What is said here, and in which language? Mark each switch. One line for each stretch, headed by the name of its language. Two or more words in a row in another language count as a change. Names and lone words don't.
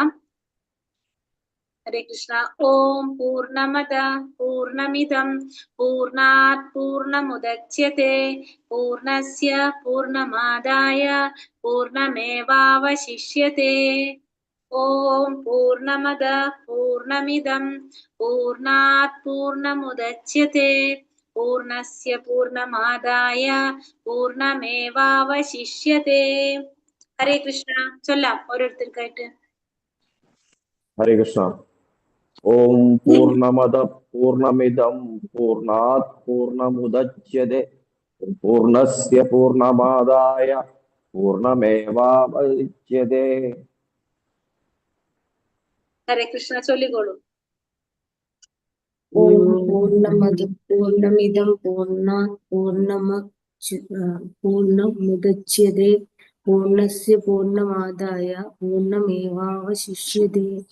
Sanskrit: ഹരേ കൃഷ്ണ. ഓം പൂർണ്ണമദ പൂർണ്ണമിദം പൂർണ്ണാത് പൂർണ്ണമുദച്യത്തെ പൂർണ്ണസ്യ പൂർണ്ണമാദായ പൂർണ്ണമേവാവശിഷ്യത്തെ. ഓം പൂർണ്ണമദ പൂർണ്ണമിദം പൂർണ്ണാത് പൂർണ്ണമുദച്യത്തെ പൂർണ്ണസ്യ പൂർണ്ണമാദായ പൂർണ്ണമേവാവശിഷ്യത്തെ. ഹരേ കൃഷ്ണ.
Malayalam: ചൊല്ലാം ഓരോരുത്തർക്കായിട്ട്.
Sanskrit: ഹരേ കൃഷ്ണ. ഓം പൂർണ്ണമദ പൂർണ്ണമിദം പൂർണ്ണാത് പൂർണ്ണമുദച്യത്തെ പൂർണ്ണസ്യ പൂർണ്ണമാദായ പൂർണ്ണമേവാവശിഷ്യത്തെ. ഹരേ കൃഷ്ണ.
Malayalam: ചൊല്ലിക്കോളൂ.
Sanskrit: ഓം പൂർണ്ണമദ പൂർണ്ണമിദം പൂർണ്ണാത് പൂർണ്ണമുദച്യത്തെ പൂർണ്ണസ്യ പൂർണ്ണമാദായ പൂർണ്ണമേവാവശിഷ്യത്തെ.